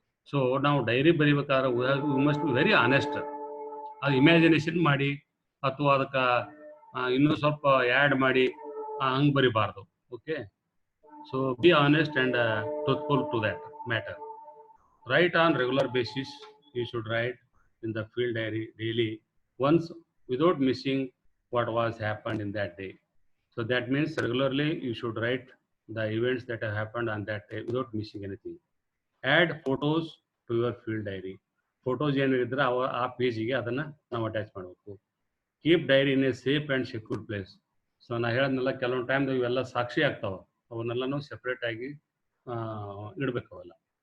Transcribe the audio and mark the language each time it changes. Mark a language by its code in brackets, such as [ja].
[kn] So ನಾವು dairy ಬರೀಬೇಕಾದ್ರೆ [en] We must be very honest. [kn] ಅದು imagination ಮಾಡಿ ಅಥವಾ ಅದಕ್ಕೆ ಇನ್ನೂ ಸ್ವಲ್ಪ ಆ್ಯಡ್ ಮಾಡಿ ಹಂಗೆ ಬರಿಬಾರ್ದು. [en] Okay, so be honest and truthful to that matter. Write on regular basis. You should write in the field diary daily once without missing what was happened in that day. So that means regularly you should write the events that have happened on that day without missing anything. Add photos to your field diary. [kn] Photos ಏನಿದ್ರೆ ಆ ಪೇಜಿಗೆ ಅದನ್ನು ನಾವು attach ಮಾಡಬೇಕು. [en] Keep diary in a safe and secure place. [kn] So ನಾ ಹೇಳಿದ್ನೆಲ್ಲ ಕೆಲವೊಂದು ಟೈಮ್ದಾಗ ಇವೆಲ್ಲ ಸಾಕ್ಷಿ ಆಗ್ತಾವೆ, ಅವನ್ನೆಲ್ಲನೂ separate ಆಗಿ ಇಡಬೇಕು ಅವೆಲ್ಲ.